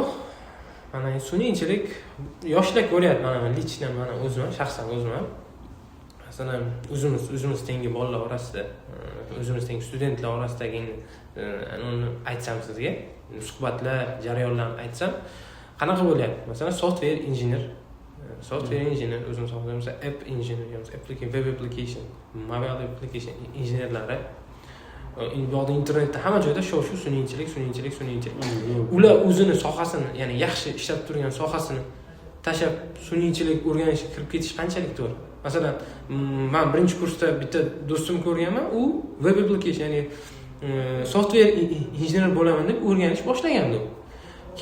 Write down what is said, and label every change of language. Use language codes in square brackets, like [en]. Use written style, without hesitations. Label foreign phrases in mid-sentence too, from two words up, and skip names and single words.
[uz] Mana sun'iy intellekt yoshlar ko'ryapti, mana lichdan mana o'zim, shaxsan o'zim ham. Masalan, o'zimiz tengi bolalar orasida, o'zimiz tengi studentlar orasidagi uni aytsam sizga, suhbatlar, jarayonlarni aytsam, qanaqa bo'lyapti? Masalan, [en] software engineer [uz] o'zim so'zlayman, [en] app engineer, web application, mobile application [uz] injenerlari bu internetda hamma joyda shu sun'iy intellekt. Ular o'zini sohasini, ya'ni yaxshi ishlab turgan sohasini tashlab sun'iy intellekt o'rganishga kirib ketish qanchalik to'g'ri? Masalan, men birinchi kursda bitta do'stim ko'rganman, u [en] web application, [uz] ya'ni software injener bo'laman deb o'rganish boshlagandi.